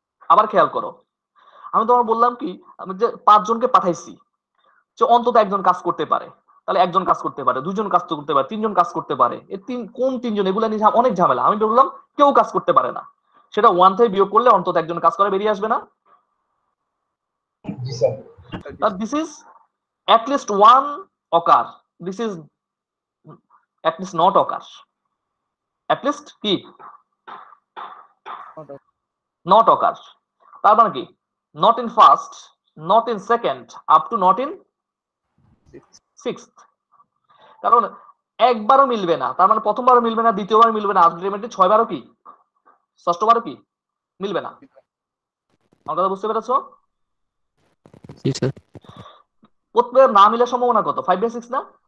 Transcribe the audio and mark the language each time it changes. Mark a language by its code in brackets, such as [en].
[bn] আবার খেয়াল করো, আমি তোমার বললাম কি, আমি যে 5 জনকে পাঠাইছি যে অন্তত একজন কাজ করতে পারে, তাহলে একজন কাজ করতে পারে, 2জন কাজ করতে পারে, 3জন কাজ করতে পারে। এই কোন 3জন? এগুলা নিয়ে অনেক ঝামেলা। আমি বললাম কেউ কাজ করতে পারে না, সেটা 1 থেকে বিয়োগ করলে অন্তত একজন কাজ করে বেরিয়ে আসবে না? জি sir. [en] This is at least 1 occur, this is at least not occur, at least কি not occur। [bn] তার মানে কি [en] not in first, not in second, up to not in sixth। কারণ [bn] একবারও মিলবে না, তার মানে প্রথমবারও মিলবে না, দ্বিতীয়বার মিলবে না, আলটিমেটলি 6 বারও কি, ষষ্ঠবারও কি মিলবে না। আমার কথা বুঝতে পেরেছো? জি স্যার। প্রত্যেকের না মিলার সম্ভাবনা কত? 5/6 না?